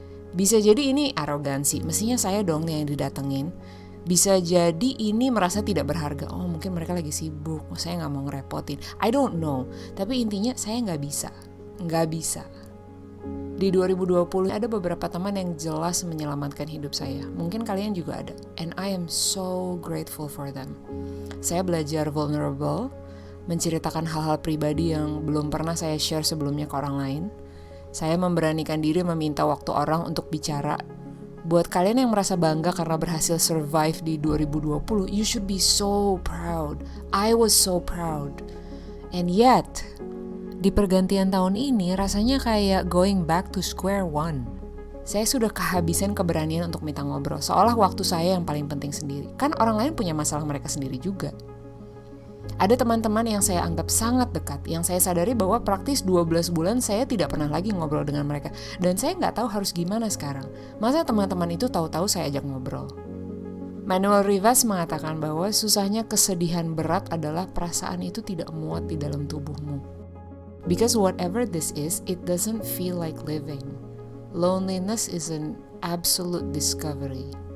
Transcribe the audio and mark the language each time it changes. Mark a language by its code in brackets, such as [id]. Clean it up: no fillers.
[id] Bisa jadi ini arogansi, mestinya saya dong yang didatengin. Bisa jadi ini merasa tidak berharga. Oh mungkin mereka lagi sibuk, saya gak mau ngerepotin. [en] I don't know. [id] Tapi intinya saya gak bisa. Gak bisa. Di 2020 ada beberapa teman yang jelas menyelamatkan hidup saya. Mungkin kalian juga ada. [en] And I am so grateful for them. [id] Saya belajar vulnerable, menceritakan hal-hal pribadi yang belum pernah saya share sebelumnya ke orang lain. Saya memberanikan diri meminta waktu orang untuk bicara. Buat kalian yang merasa bangga karena berhasil survive di 2020, [en] you should be so proud. I was so proud. And yet, [id] di pergantian tahun ini rasanya kayak [en] going back to square one. [id] Saya sudah kehabisan keberanian untuk minta ngobrol, seolah waktu saya yang paling penting sendiri. Kan orang lain punya masalah mereka sendiri juga. Ada teman-teman yang saya anggap sangat dekat, yang saya sadari bahwa praktis 12 bulan saya tidak pernah lagi ngobrol dengan mereka. Dan saya nggak tahu harus gimana sekarang. Masa teman-teman itu tahu-tahu saya ajak ngobrol? Manuel Rivas mengatakan bahwa susahnya kesedihan berat adalah perasaan itu tidak muat di dalam tubuhmu. [en] Because whatever this is, it doesn't feel like living. Loneliness is an absolute discovery.